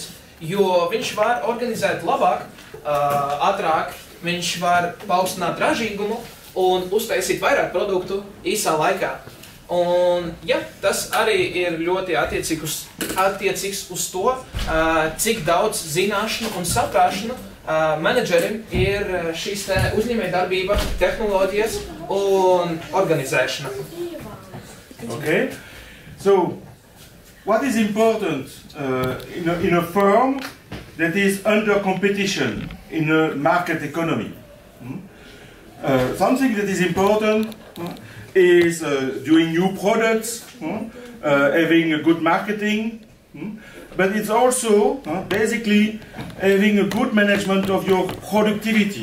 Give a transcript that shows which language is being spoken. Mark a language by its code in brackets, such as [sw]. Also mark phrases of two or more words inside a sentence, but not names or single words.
[lv] Jo viņš var organizēt labāk, ātrāk, viņš var paaugstināt ražīgumu un uztaisīt vairāk produktu īsā laikā. Un, tas arī ir ļoti attiecīgs uz to, cik daudz zināšanu un saprāšanu menedžerim ir šīs uzņēmējdarbība, tehnoloģijas un organizēšana. [en] Okay, so what is important in a firm that is under competition in a market economy? Something that is important is doing new products, having a good marketing, but it's also basically having a good management of your productivity.